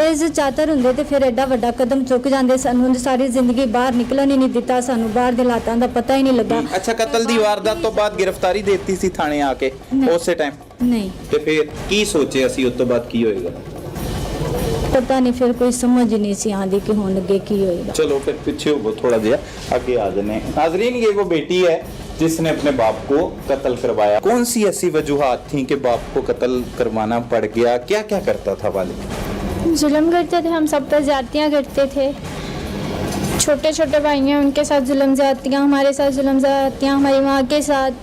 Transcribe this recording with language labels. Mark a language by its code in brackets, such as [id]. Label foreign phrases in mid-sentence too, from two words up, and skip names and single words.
[pa] ਤੇ ਇਸ ਚਾਤਰ ਹੁੰਦੇ ਤੇ ਫਿਰ ਐਡਾ ਵੱਡਾ ਕਦਮ ਚੁੱਕ ਜਾਂਦੇ। ਸਾਨੂੰ ਸਾਰੀ ਜ਼ਿੰਦਗੀ ਬਾਹਰ ਨਿਕਲਣ ਹੀ ਨਹੀਂ ਦਿੱਤਾ, ਸਾਨੂੰ ਬਾਹਰ ਦੇ ਹਾਲਾਤਾਂ ਦਾ ਪਤਾ ਹੀ ਨਹੀਂ ਲੱਗਾ। ਅੱਛਾ, ਕਤਲ ਦੀ ਵਾਰਦਾਤ ਤੋਂ ਬਾਅਦ ਗ੍ਰਿਫਤਾਰੀ ਦੇ ਦਿੱਤੀ ਸੀ ਥਾਣੇ ਆ ਕੇ ਉਸੇ ਟਾਈਮ? ਨਹੀਂ। ਤੇ ਫਿਰ ਕੀ ਸੋਚਿਆ ਸੀ ਉਸ ਤੋਂ ਬਾਅਦ ਕੀ ਹੋਏਗਾ? ਪਤਾ ਨਹੀਂ, ਫਿਰ ਕੋਈ ਸਮਝ ਹੀ ਨਹੀਂ ਸੀ ਆਂਦੀ ਕਿ ਹੁਣ ਅੱਗੇ ਕੀ ਹੋਏਗਾ। ਚਲੋ ਫਿਰ ਪਿੱਛੇ ਹੋ ਥੋੜ੍ਹਾ ਜੀਆ, ਆਗੇ ਆ ਜਾਣੇ। [ur] ناظرین، یہ وہ بیٹی ہے جس نے اپنے باپ کو قتل کروایا. کون سی ایسی وجوہات تھی کہ باپ کو قتل کروانا پڑ گیا? کیا کیا کرتا تھا والد? ظلم کرتے تھے، ہم سب پر زیادتیاں کرتے تھے. چھوٹے چھوٹے بھائی ہیں، ان کے ساتھ ظلم زیادتیاں، ہمارے ساتھ ظلم زیادتیاں، ہماری ماں کے ساتھ.